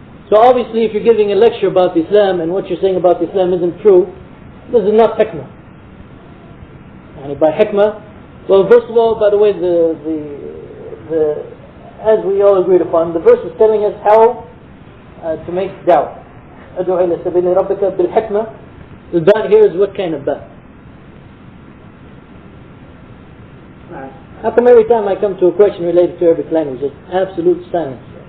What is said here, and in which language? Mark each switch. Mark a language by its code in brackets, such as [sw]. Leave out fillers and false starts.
[en] So obviously, if you're giving a lecture about Islam and what you're saying about Islam isn't true, this is not hikmah. By hikmah, well, first of all, by the way, as we all agreed upon, the verse is telling us how to make da'wah. [ar] أدعو إلى سبيل ربك بالحكمة. [en] The ba here is what kind of ba? How come every time I come to a question related to Arabic language, it's absolute silence?